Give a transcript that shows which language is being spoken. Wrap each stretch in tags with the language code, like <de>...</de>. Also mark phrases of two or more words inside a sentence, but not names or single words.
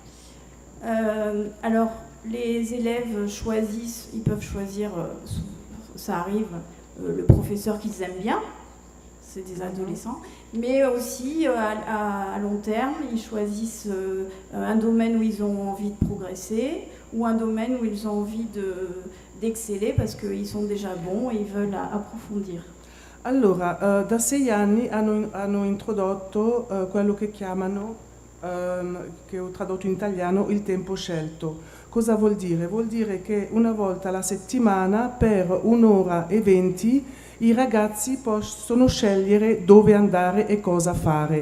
<fr>Alors les élèves choisissent, ils peuvent choisir, ça arrive, le professeur qu'ils aiment bien, c'est des adolescents, mais aussi à long terme, ils choisissent un domaine où ils ont envie de progresser ou un domaine où ils ont envie d'exceller parce qu'ils sont déjà bons et ils veulent approfondir.</fr> <it>Allora, da 6 anni hanno introdotto quello che chiamano, che ho tradotto in italiano, il tempo scelto. Cosa vuol dire? Vuol dire che una volta alla settimana, per 1 ora e 20, i ragazzi possono scegliere dove andare e cosa fare.</it>